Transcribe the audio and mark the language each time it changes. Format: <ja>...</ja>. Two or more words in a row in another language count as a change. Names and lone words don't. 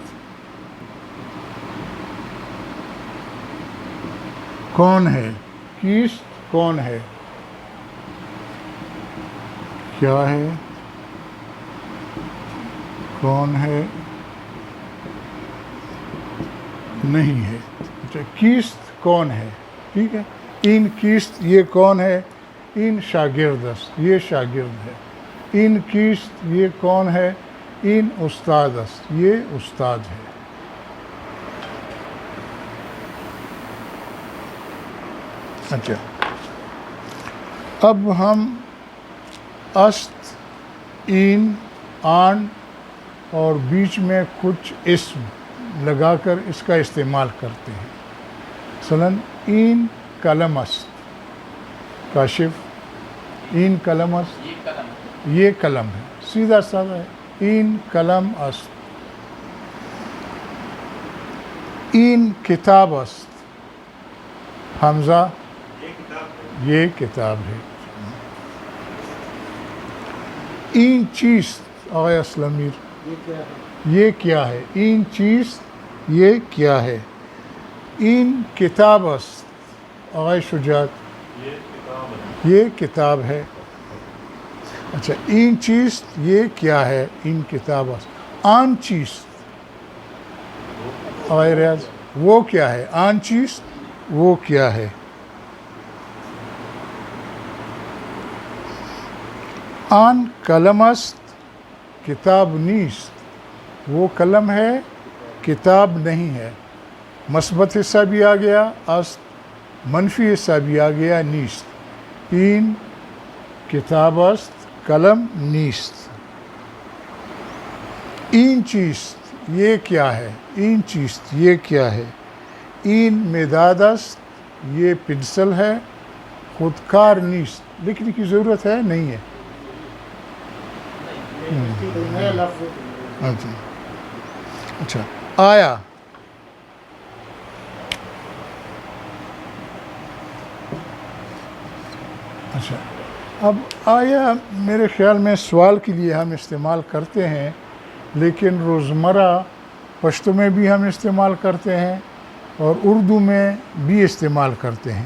<ur>کیست کون ہے، کیست کون ہے، کیا ہے، کون ہے، نہیں ہے. اچھا، کیست کون ہے، ٹھیک ہے.</ur> <fa>این کیست</fa> <ur>یہ کون ہے،</ur> <fa>این شاگرد است</fa> <ur>یہ شاگرد ہے.</ur> <fa>این کیست</fa> <ur>یہ کون ہے،</ur> <fa>این استاد است</fa> <ur>یہ استاد ہے. اچھا، اب ہم است، این، آن اور بیچ میں کچھ اسم لگا کر اس کا استعمال کرتے ہیں.</ur> <fa>مثلاً این قلم است، کاشف، این قلم است،</fa> <ur>یہ قلم ہے، سیدھا سادہ ہے.</ur> <fa>این قلم است. این کتاب است،</fa> <ur>حمزہ، یہ کتاب ہے.</ur> <fa>این چیست، آقای اسلمیر،</fa> <ur>یہ کیا ہے.</ur> <fa>این چیست</fa> <ur>یہ کیا ہے.</ur> <fa>این کتاب است، آقای شجاعت،</fa> <ur>یہ کتاب ہے. اچھا،</ur> <fa>این چیست</fa> <ur>یہ کیا ہے،</ur> <fa>این کتاب است. آن چیست، آقای ریاض،</fa> <ur>وہ کیا ہے.</ur> <fa>آن چیست</fa> <ur>وہ کیا ہے.</ur> <fa>آن قلم است، کتاب نیست،</fa> <ur>وہ قلم ہے کتاب نہیں ہے. مثبت حصہ بھی آ گیا است، منفی حصہ بھی آ گیا نیست.</ur> <fa>این کتاب است، قلم نیست. این چیست</fa> <ur>یہ کیا ہے،</ur> <fa>این چیست</fa> <ur>یہ کیا ہے.</ur> <fa>این مداد است،</fa> <ur>یہ پنسل ہے. خودکار نیست، لکھنے کی ضرورت ہے نہیں ہے. اچھا، آیا، اچھا، اب آیا میرے خیال میں سوال کے لیے ہم استعمال کرتے ہیں، لیکن روزمرہ پشتو میں بھی ہم استعمال کرتے ہیں اور اردو میں بھی استعمال کرتے ہیں.</ur>